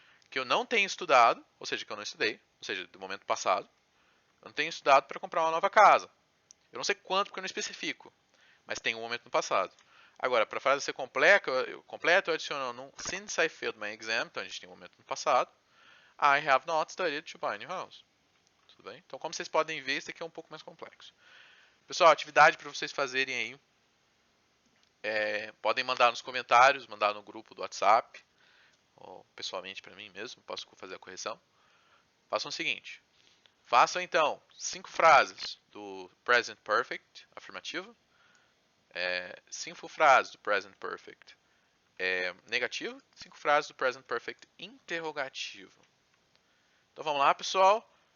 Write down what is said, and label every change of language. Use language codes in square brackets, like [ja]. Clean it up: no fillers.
[pt] Que eu não tenho estudado, ou seja, que eu não estudei, ou seja, do momento passado. Eu não tenho estudado para comprar uma nova casa. Eu não sei quanto porque eu não especifico, mas tem um momento no passado. Agora, para a frase ser completa, eu adiciono [en] since I failed my exam, [pt] então a gente tem um momento no passado. [en] I have not studied to buy a new house. [pt] Tudo bem? Então, como vocês podem ver, isso aqui é um pouco mais complexo. Pessoal, atividade para vocês fazerem aí. Podem mandar nos comentários, mandar no grupo do WhatsApp, ou pessoalmente para mim mesmo, posso fazer a correção. Façam o seguinte. Façam então 5 frases do Present Perfect afirmativo, 5 frases do Present Perfect negativo, 5 frases do Present Perfect interrogativo. Então vamos lá, pessoal.